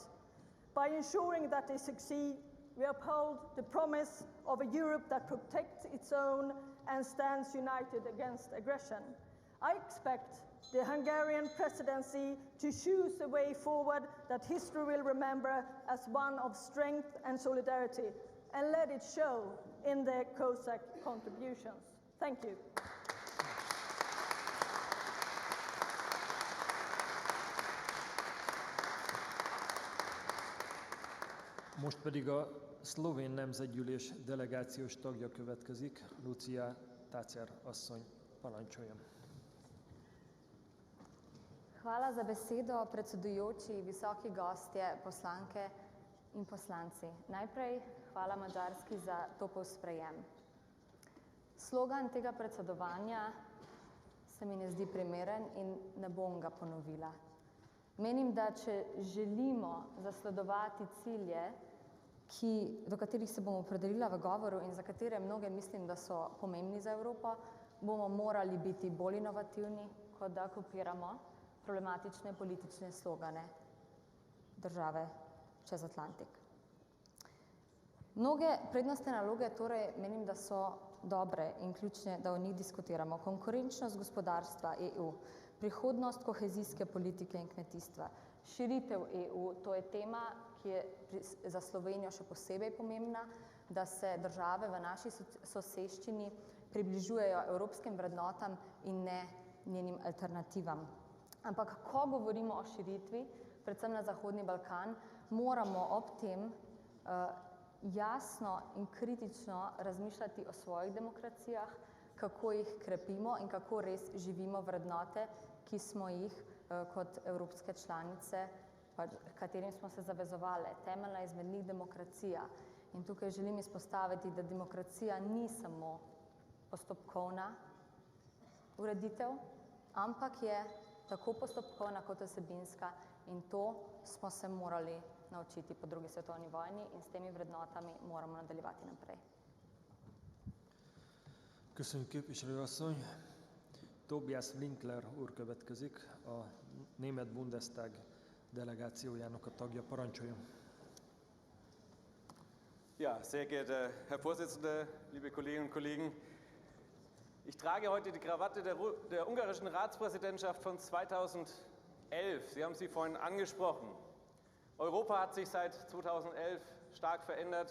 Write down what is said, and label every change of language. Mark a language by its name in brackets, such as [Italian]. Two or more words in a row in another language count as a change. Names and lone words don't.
[English] By ensuring that they succeed, we uphold the promise of a Europe that protects its own and stands united against aggression. I expect the Hungarian presidency to choose a way forward that history will remember as one of strength and solidarity, and let it show in their COSAC contributions. Thank you. [Hungarian] Most pedig a szlovén nemzetgyűlés delegációs tagja következik, Lucia Tacer asszony, parancsoljon. [Slovenian] Hvala za besedo, predsedujoči, visoki gostje, poslanke in poslanci. Najprej hvala Madžarski za topel sprejem. Slogan tega predsedovanja se mi ne zdi primeren in ne bom ga ponovila. Menim, da če želimo zasledovati cilje, do katerih se bomo opredelila v govoru in za katere mnoge mislim, da so pomembni za Evropo, bomo morali biti bolj inovativni, kot da kopiramo problematične politične slogane države čez Atlantik. Mnoge prednostne naloge torej menim, da so dobre in ključne, da o njih diskutiramo. Konkurenčnost gospodarstva EU, prihodnost kohezijske politike in kmetijstva, širitev EU, to je tema, ki je za Slovenijo še posebej pomembna, da se države v naši soseščini približujejo evropskim vrednotam in ne njenim alternativam. Ampak ko govorimo o širitvi, predvsem na Zahodni Balkan, moramo ob tem jasno in kritično razmišljati o svojih demokracijah, kako jih krepimo in kako res živimo vrednote, ki smo jih kot evropske članice, katerim smo se zavezovali. Temeljna izmed njih demokracija. In tukaj želim izpostaviti, da demokracija ni samo postopkovna ureditev, ampak je tako postopkovna kot vsebinska in to smo se morali naučiti po drugi svetovni vojni in s temi vrednotami moramo nadaljevati naprej. [Hungarian] Köszönjük, képviselőasszony. Tobias Winkler úr következik, a német Bundestag delegációjának a tagja. Parancsoljon. [German] Ja, sehr geehrter Herr Vorsitzender, liebe Kolleginnen und Kollegen, ich trage heute die Krawatte der ungarischen Ratspräsidentschaft von 2011. Sie haben sie vorhin angesprochen. Europa hat sich seit 2011 stark verändert.